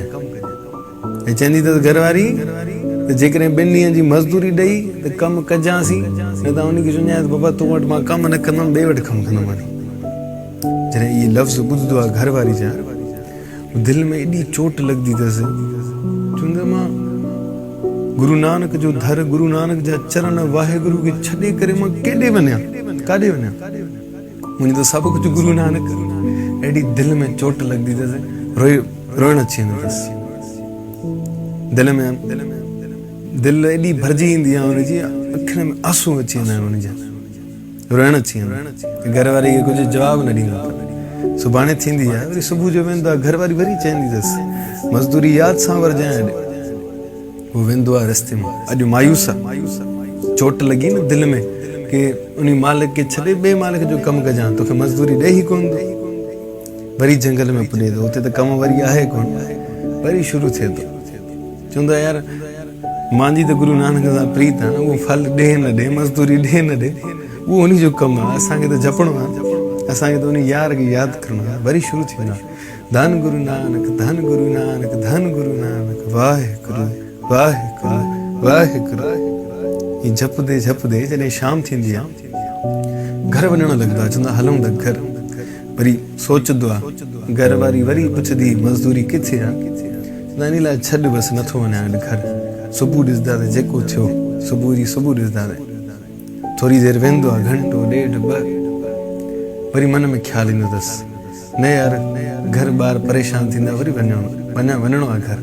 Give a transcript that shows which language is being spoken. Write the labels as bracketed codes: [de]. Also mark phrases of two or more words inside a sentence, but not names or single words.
[sd] ऐं चवंदी अथसि घर वारी त जेकॾहिं 2 ॾींहंनि जी मज़दूरी ॾेई त कमु कजांसीं, न त उनखे चवंदासीं बाबा तूं वटि मां कमु न कंदुमि, ॿिए वटि कमु कंदोमांइ। जॾहिं इहे लफ़्ज़ ॿुधंदो आहे घर वारी जा, दिलि में एॾी चोट लॻंदी अथसि। चवंदो मां गुरु नानक जो दर, गुरु नानक जा चरण वाहेगुरु खे छॾे करे मां केॾे वञा, काॾे वञा? मुंहिंजो त सभु कुझु गुरु नानक। एॾी दिलि में चोट लॻंदी अथसि, रोइण अची वेंदो अथसि। दिलि एॾी भरिजी ईंदी आहे हुनजी, अखियुनि में आंसू अची वेंदा आहिनि हुनजा, रोइण अची वेंदो। घर वारी खे कुझु जवाबु न ॾींदो। सुभाणे थींदी आहे, वरी सुबुह जो वेंदो आहे, घर वारी वरी चवंदी अथसि मज़दूरी यादि सां वरजांइ। उहो वेंदो आहे रस्ते में, अॼु मायूस आहे, चोट लगी न दिल में कि उन मालिक के छॾे ॿिए मालिक जो कमु कजां, तोखे मज़दूरी ॾे ई कोन थो। वरी जंगल में पुॼे थो, उते त कमु वरी आहे कोन, वरी शुरू थिए थो। चवंदो आहे यार मुंहिंजी त गुरु नानक सां प्रीत आहे, उहो फल ॾे न ॾे, मज़दूरी ॾे न ॾे, उहो उन जो कमु आहे। असांखे त जपणो आहे, असांखे त उन यार खे यादि करिणो आहे। वरी शुरू थी वेंदो आहे धन गुरु नानक, धन गुरु नानक, धन गुरु नानक, वाहेगुरु वाहेगुरु वाहेगुरु। ही जपदे जपदे जॾहिं शाम थींदी आहे, घर वञणु लॻंदो आहे। चवंदा हलूं त घर। वरी सोचंदो आहे, घर वारी वरी पुछंदी मज़दूरी किथे आहे? चवंदा इन लाइ छॾ बसि, नथो वञा अॼु घर। सुबुह ॾिसंदासीं जेको थियो, सुबुह जी सुबुह ॾिसंदासीं। थोरी देरि वेंदो आहे, घंटो ॾेढ ॿ, वरी मन में ख़्यालु ईंदो अथसि न यार घर ॿार परेशान थींदा, वरी वञिणो आहे घर।